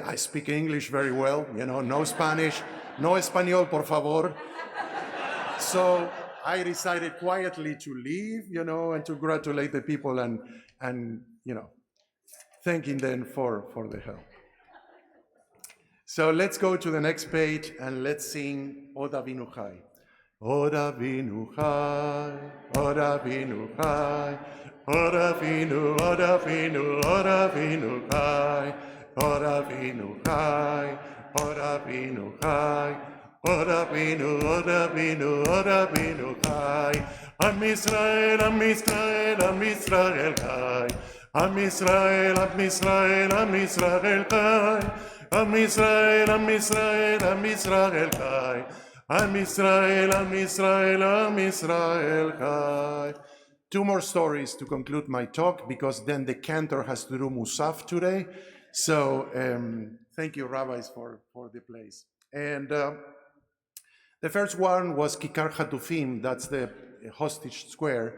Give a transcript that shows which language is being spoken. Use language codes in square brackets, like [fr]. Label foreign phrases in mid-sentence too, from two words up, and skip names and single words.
[en] I speak English very well, no Spanish, [es] no español, por favor. [en] So I decided quietly to leave, and to congratulate the people and thanking them for the help. So let's go to the next page and let's sing [he] עוד אבינו חי. עוד אבינו חי עוד אבינו חי עוד אבינו עוד אבינו עוד אבינו חי עוד אבינו חי עוד אבינו חי עוד אבינו עוד אבינו עוד אבינו חי. עם ישראל עם ישראל עם ישראל חי. עם ישראל עם ישראל עם ישראל חי. עם ישראל עם ישראל עם ישראל חי. עם ישראל עם ישראל עם ישראל חי. [en] Two more stories to conclude my talk, because then the cantor has to do Musaf today. So thank you, rabbis, for the place. And the first one was Kikar Hatufim, that's the hostage square.